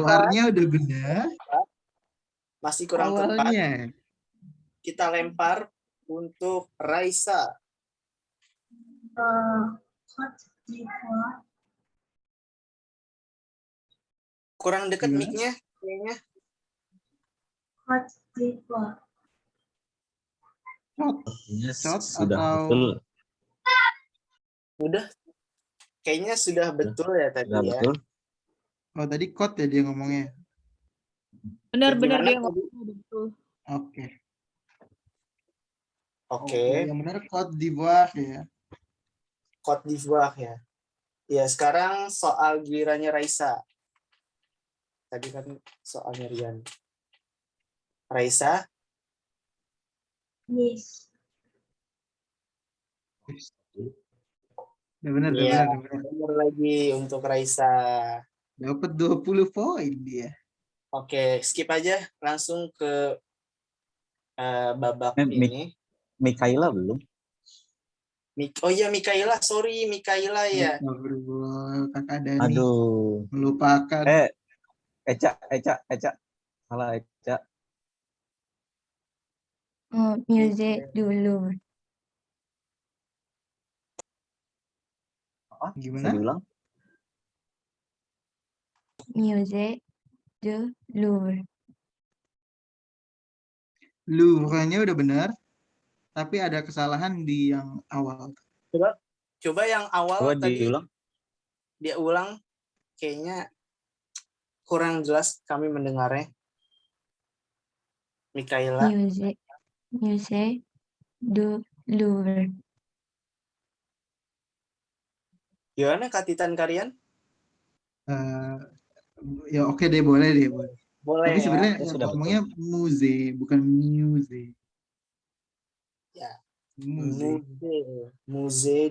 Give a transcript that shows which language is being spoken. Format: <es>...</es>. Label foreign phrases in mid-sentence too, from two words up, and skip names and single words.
<id>buarnya udah benar. Masih kurang tepat. Awalnya. Kita lempar untuk Raisa. Cote d'Ivoire. Kurang dekat Gimana? mic-nya kayaknya. Cote d'Ivoire. Shot Sudah atau betul. Udah. Kayaknya sudah betul ya tadi Sudah ya. betul. oh tadi Kot ya dia ngomongnya. Benar-benar Gimana dia tadi? ngomong betul. Oke. Oke. Yang benar Cote d'Ivoire ya. Cote d'Ivoire ya. Ya, sekarang soal gilirannya Raisa. Tadi kan soalnya Rian. Raisa. Nice. Udah benar, Iya, udah benar. benar lagi untuk Raisa. Dapat 20 poin dia. Oke, skip aja langsung ke babak Eh, ini. Mikaela belum? Oh iya, Mikaela. Sorry, Mikaela ya. Kakak Dani Aduh. melupakan. Eca. Salah Eca. Musée du Louvre. Gimana? Bisa diulang? Musée du Louvre. Louvre-nya udah benar, tapi ada kesalahan di yang awal. Coba yang awal Coba tadi diulang. dia ulang. Kayaknya kurang jelas kami mendengarnya. Mikaela. Musée du Louvre. Gimana Kak Titan Karian? Ya oke deh, boleh deh. Boleh Tapi ya. sebenarnya Ya, yang sudah ngomongnya muse, bukan muse. Ya. Musée. Musée</id>